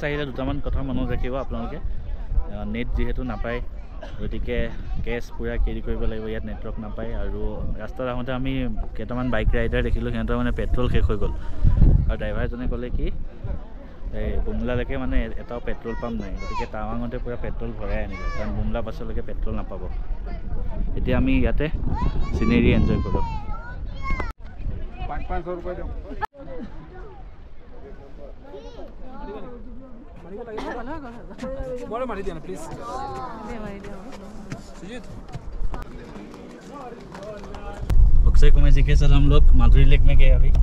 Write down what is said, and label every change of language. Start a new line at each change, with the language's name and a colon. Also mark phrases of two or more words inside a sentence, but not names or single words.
Assamese: আহিলে দুটামান কথা মনত ৰাখিব আপোনালোকে নেট যেহেতু নাপায় গতিকে কেছ পুৰা কেৰি কৰিব লাগিব ইয়াত নেটৱৰ্ক নাপায় আৰু ৰাস্তাত আহোঁতে আমি কেইটামান বাইক ৰাইডাৰ দেখিলোঁ সিহঁতৰ মানে পেট্ৰল শেষ হৈ গ'ল আৰু ড্ৰাইভাৰজনে ক'লে কি এই বুমলালৈকে মানে এটাও পেট্ৰল পাম্প নাই গতিকে টাৱাঙতে পুৰা পেট্ৰল ভৰাই আনিব কাৰণ বুমলা পাছলৈকে পেট্ৰল নাপাব এতিয়া আমি ইয়াতে চিনেৰী এনজয় কৰোঁ
Hindi: 500 रुपए दो बोलो मारी देना प्लीज सुजीत अक्षय कुमार जी के साथ हम लोग माधुरी लेक में गए अभी